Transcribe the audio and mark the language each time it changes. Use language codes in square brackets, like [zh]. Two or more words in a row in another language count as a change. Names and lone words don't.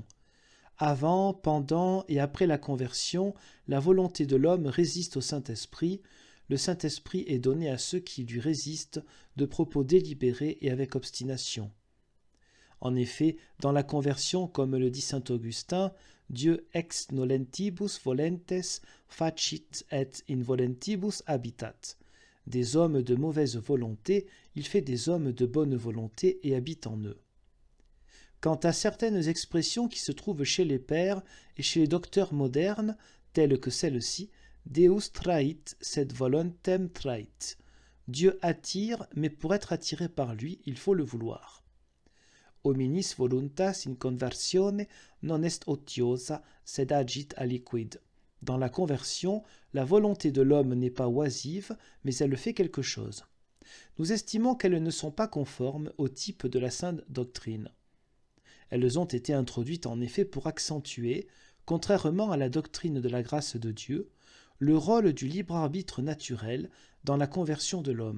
[fr] Avant, pendant et après la conversion, la volonté de l'homme résiste au Saint-Esprit. Le Saint-Esprit est donné à ceux qui lui résistent de propos délibérés et avec obstination. En effet, dans la conversion, comme le dit saint Augustin, Dieu [la] ex nolentibus volentes facit et in volentibus habitat. [fr] Des hommes de mauvaise volonté, il fait des hommes de bonne volonté et habite en eux. Quant à certaines expressions qui se trouvent chez les pères et chez les docteurs modernes, telles que celle-ci, [la] Deus trahit sed volontem trahit. [fr] Dieu attire, mais pour être attiré par lui, il faut le vouloir. [la] Hominis voluntas in conversione non est otiosa sed agit aliquid. [fr] Dans la conversion, la volonté de l'homme n'est pas oisive, mais elle fait quelque chose. Nous estimons qu'elles ne sont pas conformes au type de la sainte doctrine. Elles ont été introduites en effet pour accentuer, contrairement à la doctrine de la grâce de Dieu, le rôle du libre arbitre naturel dans la conversion de l'homme.